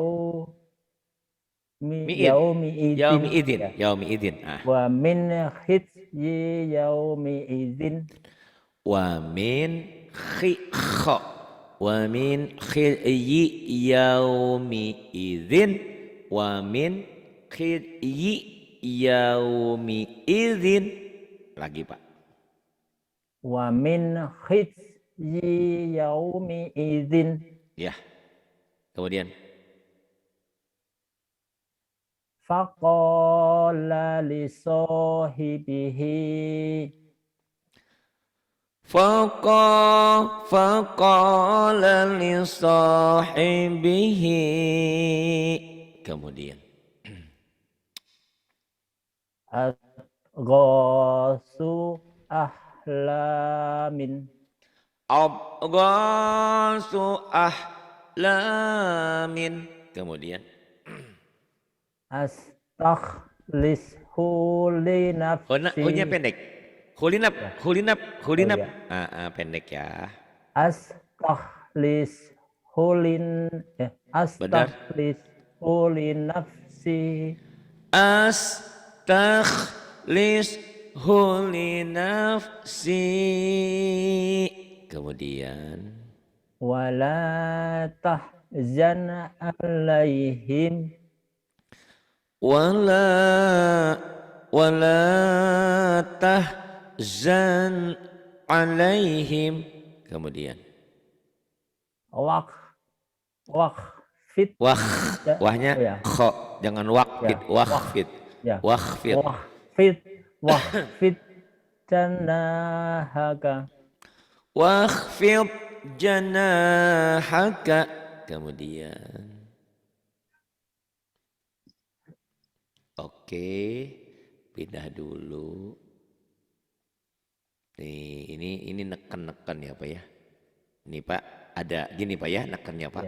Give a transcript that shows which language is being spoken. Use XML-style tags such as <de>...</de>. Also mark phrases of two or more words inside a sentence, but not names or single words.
<ar>mi'id. yaumi Yaumi idin. idin.</ar> <id>Ya.</id> <ar>يوم إذ. Ah. ومن خزي يوم إذ. ومن خ. ومن خزي يوم إذ. ومن خزي يوم إذ.</ar> <id>Lagi Pak.</id> <ar>ومن خزي يوم إذ.</ar> <id>Ya. Kemudian</id> <ar>فقال لصاحبه. فقال لصاحبه.</ar> <id>Kemudian</id> <ar>غاث أحلام. أضغاث أحلام. Kemudian أستخلص ل</ar> <id>Hu-nya</id> <ar>nafsi.</ar> <id>pendek. Hulinap, Ya.</id> <ar>hulinap, Oh hulinap.</ar> <id>ya. Pendek ya.</id> <ar>Astakhlishu</ar> <id>Benar.</id> <ar>لنفسي. أستخلص لنفسي.</ar> <id>Kemudian</id> <ar>ولا تحزن عليهم. ولا ولا تحزن عليهم.</ar> <id>Kemudian</id> <ar>Waqfid.</ar> <id>wahnya Oh ya. kho, jangan waqfid, Ya.</id> <ar>waqfid.</ar> <id>Ya.</id> <ar>Waqfid. واخفض جناحك. واخفض جناحك.</ar> <id>Kemudian oke, pindah dulu. Nih, ini neken-neken ya Pak ya. Nih Pak, ada gini Pak ya, nekennya Pak.</id>